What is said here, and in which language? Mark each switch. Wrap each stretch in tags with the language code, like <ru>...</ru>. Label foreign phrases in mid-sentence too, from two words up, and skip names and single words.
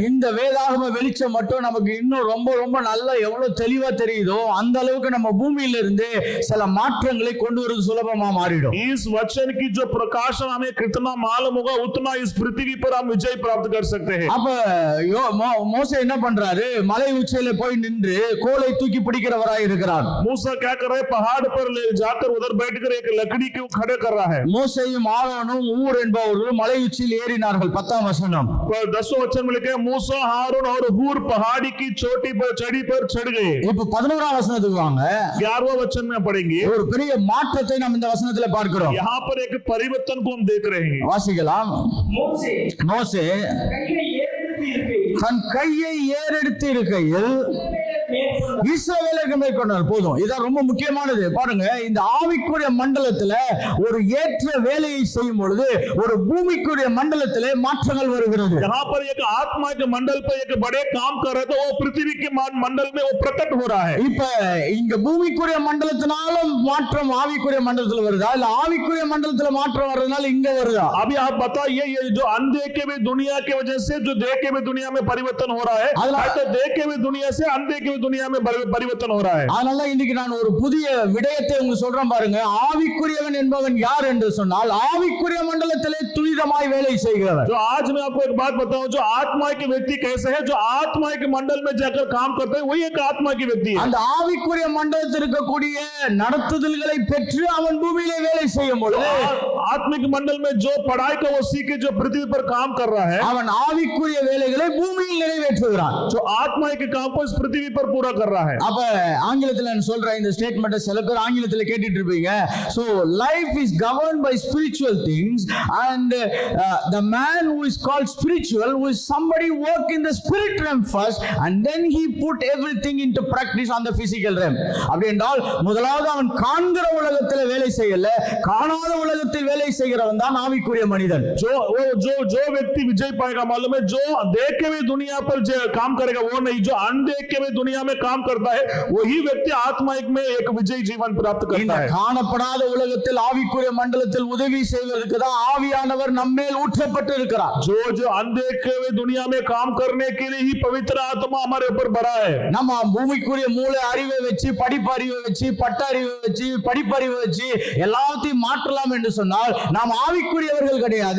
<ta>இந்த வேதாகம வெளிச்சம் மட்டும் நமக்கு இன்னும் ரொம்ப ரொம்ப நல்லா எவ்வளவு தெளிவா தெரியுதோ அந்த அளவுக்கு நம்ம பூமியில இருந்து சில மாற்றங்களை கொண்டு வருவது சுலபமா மாறிடும்.</ta> <hi>इस वचन की जो प्रकाशन हमें कितना मालूम होगा, उतना इस पृथ्वी पर हम विजय प्राप्त कर सकते हैं।</hi> <ta>அப்ப மோசே என்ன பண்றாரு? மலை உச்சியில போய் நின்று கோலை தூக்கி பிடிக்கிறவராய் இருக்கிறார்.</ta> <hi>मूसा क्या कर रहा है, पहाड़ पर ले जाकर उधर बैठकर एक लकड़ी को खड़े कर रहा है।</hi> <ta>மோசேயும் ஆரோனும் ஊர் என்பவர்களும் மலை உச்சியில் ஏறினார்கள். 10ஆம் வசனம்.</ta> <hi>10वें वचन में लिखा है, मूसा, हारून और हूर पहाड़ी की चोटी पर चढ़ गए।</hi> <ta>இப்ப 11ஆம் வசனத்துக்கு வாங்க.</ta> <hi>11वें वचन में पढ़ेंगे।</hi> <ta>ஒரு பெரிய மாற்றத்தை நாம் இந்த வசனத்துல பார்க்கிறோம்.</ta> <hi>यहाँ पर एक परिवर्तन को हम देख रहे हैं।</hi> <ta>வாசிக்கலாம். மோசே தன் கையை ஏறெடுத்து இருக்கையில் இஸ்ரவேலருக்கு மேற்கொண்டார். போதும், இதான் ரொம்ப முக்கியமானது. பாருங்க, இந்த ஆவிக்குரிய மண்டலத்துல ஒரு ஏற்ற வேலையை செய்யும் பொழுது ஒரு பூமிக்குரிய மண்டலத்திலே மாற்றங்கள் வருகிறது.</ta> <hi>यहाँ पर एक आत्मा के मंडल पर एक बड़े काम कर रहे, तो वो पृथ्वी के मंडल में वो प्रकट हो रहा है।</hi> <ta>இப்ப இங்க பூமிக்குரிய மண்டலத்தினால மாற்றம் ஆவிக்குரிய மண்டலத்துல வருதா, இல்ல ஆவிக்குரிய மண்டலத்துல மாற்றம் வர்றதுனால இங்க வருதா?</ta> <hi>अभी आप बताइए, ये जो अनदेखे हुए दुनिया की वजह से जो देखे हुए दुनिया में परिवर्तन हो रहा है, तो देखे हुए दुनिया से अनदेखे हुए दुनिया में परिवर्तन हो रहा है।</hi> <ta>அதனால இன்னைக்கு நான் ஒரு புதிய விடயத்தை உங்களுக்கு சொல்றேன் பாருங்க. ஆவிக்குரியவன் என்பவன் யார் என்று சொன்னால், ஆவிக்குரிய மண்டலத்திலே துரிதமாய் வேலை செய்கிறவர்.</ta> <hi>जो आज मैं आपको एक बात बताऊं, जो आत्मा के व्यक्ति कैसे है, जो आत्मा के मंडल में जाकर काम करते हैं, वही एक आत्मा की व्यक्ति है।</hi> <ta>அந்த ஆவிக்குரிய மண்டலத்தில் இருக்கக்கூடிய நடத்துதல்களை பெற்று அவன் பூமியிலே வேலை செய்யும் பொழுது,</ta> <hi>आत्मिक मंडल में जो पढ़ाई का वो सीख के जो पृथ्वी पर काम कर रहा है,</hi> <ta>அவன் ஆவிக்குரிய வேலைகளை பூமியில் நிறைவேற்றுகிறான்.</ta> <hi>जो आत्मा के काम को इस पृथ्वी पर पूरा कर रहा है।</hi> <ta>அப்ப ஆங்கிலத்துல நான் சொல்ற இந்த ஸ்டேட்மென்ட் சில பேர் ஆங்கிலத்துல கேட்டுட்டு இருப்பீங்க.</ta> <en>So life is governed by spiritual things, and the man who is called spiritual, who is somebody work in the spirit realm first, and then he put everything into practice on the physical realm.</en> <ta>அப்படி என்றால் முதலாவது அவன் காண்கிற உலகத்தில் வேலை செய்யல, காணாத உலகத்தில் வேலை செய்கிறவன் தான் ஆவிக்குரிய மனிதன்.</ta> <hi>जो व्यक्ति विजय पाएगा, मालूम है, जो देखे हुए दुनिया पर काम करेगा वो नहीं, जो अनदेखे हुए दुनिया में काम करता है वही व्यक्ति आत्मिक में एक विजय जीवन प्राप्त करता है।</hi> <ta>காணப்படாத உலகத்தில் ஆவிக்குரிய மண்டலத்தில் உதவி செய்வதற்கு தான் ஆவியானவர் நம்மேல் ஊற்றப்பட்டு இருக்கிறார்.</ta> <hi>जो अनदेखे हुए दुनिया में काम करने के लिए ही पवित्र आत्मा हमारे ऊपर बड़ा है।</hi> <ta>நம்ம பூமிக்குரிய மூளை அறிவை வச்சு, படிப்பறிவை வச்சு, பட்டறிவை வச்சு, படிப்பறிவை வச்சு எல்லாத்தையும் மாற்றலாம் என்று சொன்னால் நாம் ஆவிக்குரியவர்கள் கிடையாது.</ta>